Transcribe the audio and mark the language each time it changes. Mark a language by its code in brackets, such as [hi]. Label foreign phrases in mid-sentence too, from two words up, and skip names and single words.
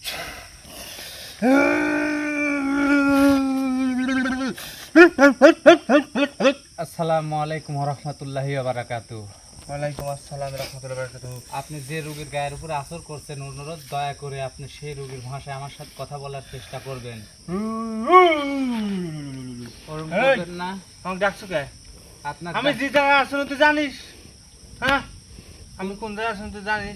[ar] السلام عليكم ورحمة الله وبركاته. وعليكم السلام رحمة الله وبركاته. [bn] আপনি যে রোগীর গায়ের উপরে আসর করছেন, অনুরোধ দয়া করে আপনি সেই রোগীর ভাষায় আমার সাথে কথা বলার চেষ্টা করবেন। ওরকম করবেন না। আমাকে ডাকছো কে? আপনার আমি যে জায়গায় আসুন তুই জানিস? হ্যাঁ, আমি কোন জায়গায় আসুন তুই জানিস?